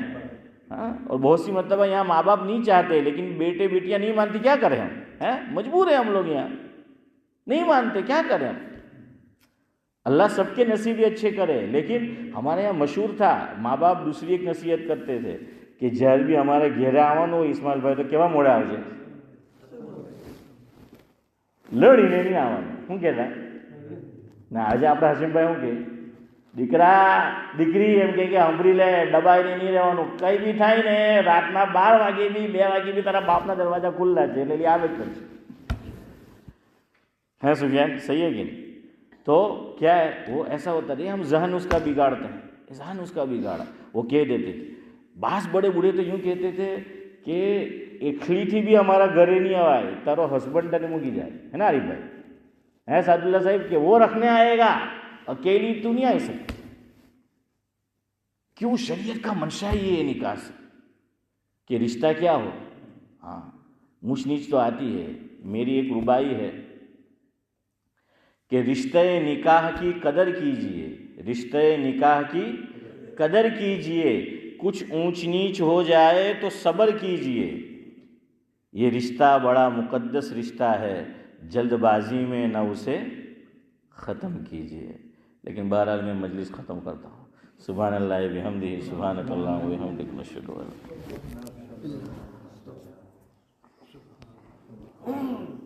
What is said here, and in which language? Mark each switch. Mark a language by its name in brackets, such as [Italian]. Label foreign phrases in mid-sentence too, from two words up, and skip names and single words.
[Urdu] ہاں، اور بہت سی مرتبہ یہاں ماں باپ نہیں چاہتے لیکن بیٹے بیٹیاں نہیں مانتی، کیا کریں ہم؟ ہیں مجبور ہیں ہم لوگ، یہاں نہیں مانتے، کیا کریں ہم؟ اللہ سب کے نصیب اچھے کرے. لیکن ہمارے یہاں مشہور تھا، ماں باپ دوسری ایک نصیحت کرتے تھے کہ [Gujarati] જ્યારે બી અમારે ઘેરે આવન હો ઇસ્માઇલભાઈ તો કેવા મોઢે આવજે લડીને નહીં આવવાનું. શું કહેતા ને આજે આપણે હસીમભાઈ શું કહે, દીકરા દીકરી એમ કે સાંભળી લે, દબાઈને નહીં રહેવાનું, કંઈ બી થાય ને રાતના 12 વાગે બી 2 વાગે બી તારા બાપના દરવાજા ખુલ્લા છે એટલે આવે જ કરશે. [Urdu] ہے سفیان صحیح ہے کہ نہیں؟ تو کیا ہے وہ ایسا ہوتا ہے ہم ذہن اس کا بگاڑتے ہیں، ذہن اس کا بگاڑا. وہ کہہ دیتے تھے، بعض بڑے بوڑھے تو یوں کہتے تھے کہ [Gujarati] એકલી થી બી અમારા ઘરે નહીં આવાય, તારો હસબન્ડ તને મૂકી જાય, [Urdu] ہے نا عارف بھائی? ہے سعد اللہ صاحب کہ وہ رکھنے آئے گا، اکیلی تو نہیں آ سکتی. क्यों? شریعت کا منشا ہی ہے نکاح سے کہ رشتہ کیا ہو. ہاں، مجھ نیچ تو آتی ہے. میری ایک رباعی ہے کہ رشتہ نکاح کی قدر کیجئے، رشتہ نکاح کی قدر کیجئے، کچھ اونچ نیچ ہو جائے تو صبر کیجئے. یہ رشتہ بڑا مقدس رشتہ ہے، جلد بازی میں نہ اسے ختم کیجئے. لیکن بہرحال میں مجلس ختم کرتا ہوں. [Arabic] سبحان اللہ بحمدہ، سبحانک اللہم وبحمدک، نشہد ان لا الہ الا انت.